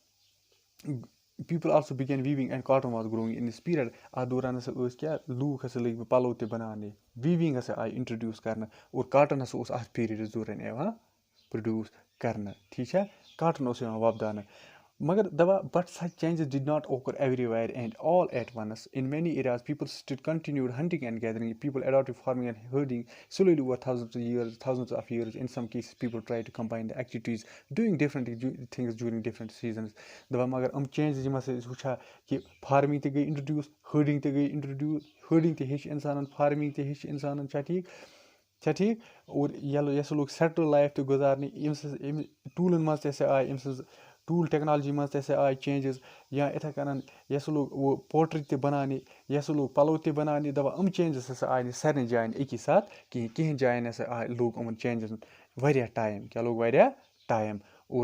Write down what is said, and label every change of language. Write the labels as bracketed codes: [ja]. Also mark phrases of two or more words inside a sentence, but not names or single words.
[en] was growing in this period [ks] اَتھ دوران ہسا ٲسۍ کیٛاہ لوٗکھ ہسا لٔگۍ پَلو تہِ بَناونہِ ویٖوِنٛگ ہسا آیہِ اِنٹرڈیوٗس کَرنہٕ اور کاٹَن ہسا اوس اَتھ پیٖریڈَس دوران یِوان پرٛوڈیوٗس کَرنہٕ ٹھیٖک چھا کاٹَن اوس یِوان وۄپداونہٕ مگر دَپان [en] But such changes did not occur everywhere and all at once in many areas people still continued hunting and gathering people adapted farming and herding slowly over thousands of years in some cases people try to combine the activities doing different things during different seasons [ks] دَپان مگر یِم چینجِز یِم ہسا أسۍ وٕچھان کہِ فارمِنٛگ تہِ گٔے اِنٹرڈیوٗس ہٲرڈِنٛگ تہِ گٔے اِنٹرڈیوٗس ہٲرڈِنٛگ تہِ ہیٚچھ اِنسانَن فارمِنٛگ تہِ ہیٚچھ اِنسانَن چھا ٹھیٖک اور یہِ ہسا لوگ [en] settled life [ks] تہِ گُزارنہِ أمۍ ٹوٗلَن منٛز تہِ ہسا آیہِ أمۍ سٕنٛز [en] tool technology [ks] منٛز تہِ ہسا آیہِ چینجِز یا یِتھَے کَنَن یہِ ہسا لوگ پوٹری تہِ بَناونہِ یہِ ہسا لوگ پَلو تہِ بَناونہِ دَپان یِم چینجِز ہسا آیہِ نہٕ سارنٕے جایَن اَکی ساتہٕ کِہیٖنۍ جایَن ہسا لوگ یِمَن چینجِزَن واریاہ ٹایم کیٛاہ لوگ واریاہ ٹایم اور